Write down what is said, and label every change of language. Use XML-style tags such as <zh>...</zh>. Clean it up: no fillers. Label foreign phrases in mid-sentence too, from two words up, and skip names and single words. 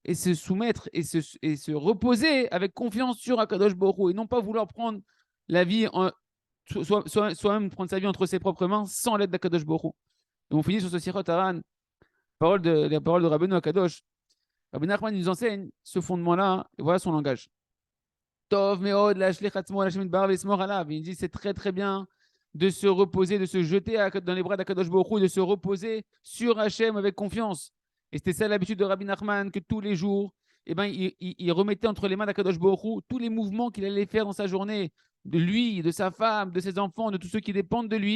<fr>Et se soumettre et se reposer avec confiance sur</fr> <he>הקדוש ברוך הוא.</he> <fr>Et non pas vouloir prendre la vie, soi-même prendre sa vie entre ses propres mains sans l'aide d'</fr> <he>הקדוש ברוך הוא.</he> <fr>Et on finit sur ce Sirot Haran, la parole de</fr> <he>רבינו הקדוש.</he> <fr>Rabbi Nachman nous enseigne ce fondement-là, et voilà son langage.</fr> <he>טוב מאוד להשליך עצמו השם יתברך ויסמור עליו.</he> <fr>Il dit c'est très très bien de se reposer, de se jeter dans les bras d'</fr> <he>הקדוש ברוך הוא,</he> <fr>de se reposer sur Hachem avec confiance. Et c'était ça l'habitude de Rabbi Nachman, que tous les jours, eh ben, il remettait entre les mains d'</fr> <he>הקדוש ברוך הוא</he> <fr>tous les mouvements qu'il allait faire dans sa journée, de lui, de sa femme, de ses enfants, de tous ceux qui dépendent de lui.</fr>